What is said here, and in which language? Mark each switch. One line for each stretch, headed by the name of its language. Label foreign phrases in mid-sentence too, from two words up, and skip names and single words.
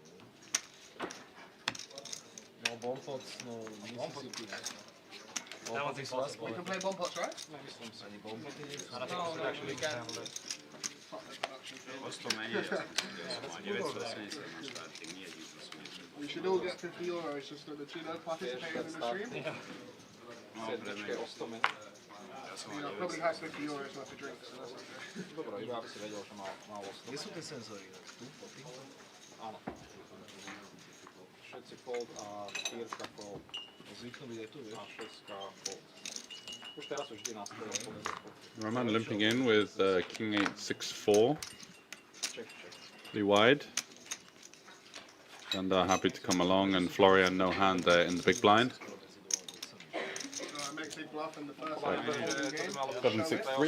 English: No bomb pots, no Mississippi. That was impossible. We can play bomb pots, right? Any bomb pot in it? No, we can. We should all get 50 euros just so that you know participating in the stream.
Slovak: Sedmičke o 100 menej.
English: You know, probably has 50 euros worth of drinks, so that's okay.
Slovak: Dobre, iba aby si vedel, že má 100. Kde sú tie senzory? Tu? Áno. Všetci fold a štyrka fold. Zvyknú byť aj tu, vieš? A šestka fold. Už teraz už vždy nastavil.
English: Roman limping in with king 8, 6, 4. Check. Pretty wide. And happy to come along, and Florian no hand there in the big blind. I make big bluff in the first game. 7-6-3.